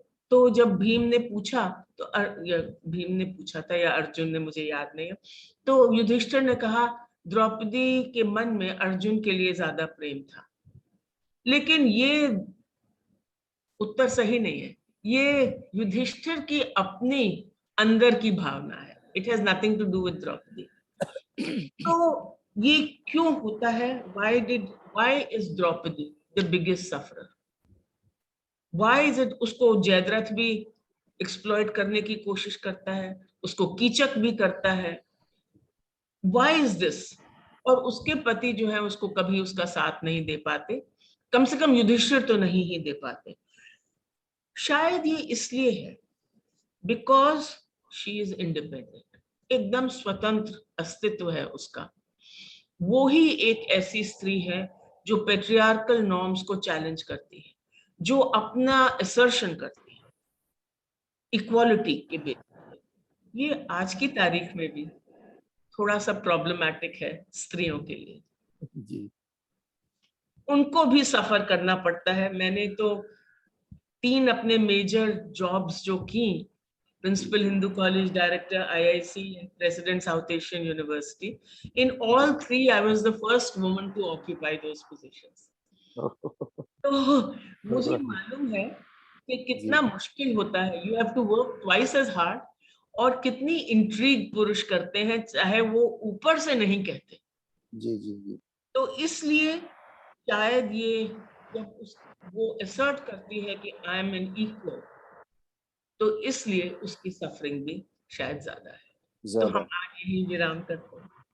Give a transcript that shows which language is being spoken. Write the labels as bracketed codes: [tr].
[hi] तो जब भीम ने पूछा, तो भीम ने पूछा था या अर्जुन ने, मुझे याद नहीं है, तो युधिष्ठिर ने कहा द्रौपदी के मन में अर्जुन के लिए ज्यादा प्रेम था। लेकिन ये उत्तर सही नहीं है, ये युधिष्ठिर की अपनी अंदर की भावना है। [en] It has nothing to do with Draupadi. [hi] तो ये क्यों होता है? [en] why is Draupadi the biggest sufferer? Why is it? [hi] उसको जयद्रथ भी एक्सप्लॉइट करने की कोशिश करता है, उसको कीचक भी करता है। [en] Why is this? [hi] और उसके पति जो है उसको कभी उसका साथ नहीं दे पाते, कम से कम युधिष्ठिर तो नहीं ही दे पाते। शायद ये इसलिए है [en] because she is independent, [hi] एकदम स्वतंत्र अस्तित्व है उसका। वो ही एक ऐसी स्त्री है जो पेट्रियार्कल नॉर्म्स को चैलेंज करती है, जो अपना असर्शन करती है इक्वालिटी के बेस पे। ये आज की तारीख में भी थोड़ा सा प्रॉब्लमैटिक है स्त्रियों के लिए जी। उनको भी सफर करना पड़ता है। मैंने तो 3 अपने मेजर जॉब्स जो की, principal Hindu college, director IIC, [en] and president South Asian University. In all 3, I was the first woman to occupy those positions. [hi] तो मुझे मालूम है कि कितना मुश्किल होता है. [en] You have to work twice as hard, [hi] और कितनी इंट्रीग पुरुष करते हैं, चाहे वो ऊपर से नहीं कहते. जी जी जी. तो इसलिए शायद ये जब वो असर्ट करती है कि [en] I am an equal, [hi] तो इसलिए उसकी सफरिंग भी शायद ज्यादा है. तो हम आज यही विराम करते हैं.